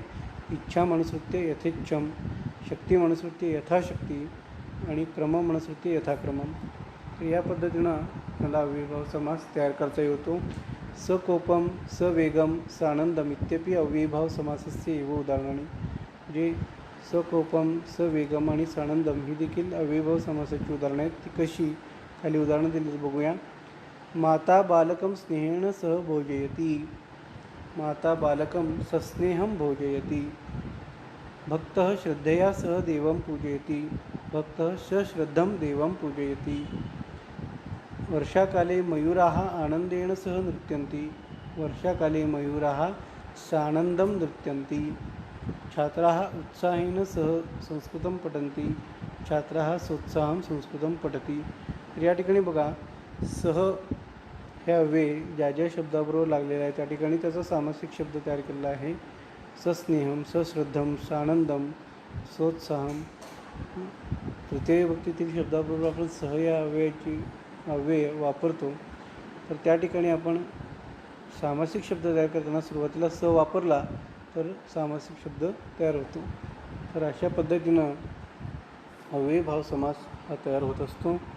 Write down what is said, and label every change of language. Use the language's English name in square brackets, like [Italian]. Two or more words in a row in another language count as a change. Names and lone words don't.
[Sanskrit] इच्छामनुसृत्य यथेच्छम, शक्तिमनुसृत्य यथाशक्ती आणि क्रममनुसृत्य यथाक्रमम. [Marathi] तर या पद्धतीनं आपल्याला अव्ययीभाव समास तयार करता येतो. [Sanskrit] सकोपम सवेगम सानंदम इत्यपि अव्ययीभाव समासस्य एव उदाहरणाने. [Marathi] जे [Sanskrit] सकोपम सवेगम [Marathi] आणि सानंदम ही देखील अव्ययीभाव समासाची उदाहरणं आहेत. ती कशी, खाली उदाहरणं दिली बघूया. [Sanskrit] माता बालकं स्नेहेन सह भोजयती, माता बालकं सस्नेहं भोजयती. भक्तः श्रद्धया सह देवं पूजयति, भक्तः सश्रद्धं देवं पूजयति. वर्षाकाले मयूराः आनंदेन सह नृत्यन्ति, वर्षाकाले मयूराः सानन्दं नृत्यन्ति. छात्राः उत्साहेन सह संस्कृतं पठन्ति, छात्राः सोत्साहं संस्कृतं पठति. [Marathi] तर या ठिकाणी बघा, सह हे अव्यय ज्या ज्या शब्दाबरोबर लागलेला आहे त्या ठिकाणी त्याचा सामासिक शब्द तयार केलेला आहे. [Sanskrit] सस्नेहम, सश्रद्धम, सानंदम, सोत्साहम. [Marathi] तृतीय विभक्तीतील शब्दाबरोबर आपण सह या अव्यय वापरतो. तर त्या ठिकाणी आपण सामासिक शब्द तयार करताना सुरुवातीला स वापरला तर सामासिक शब्द तयार होतो. तर अशा पद्धतीनं अव्ययीभाव समास हा तयार होत असतो.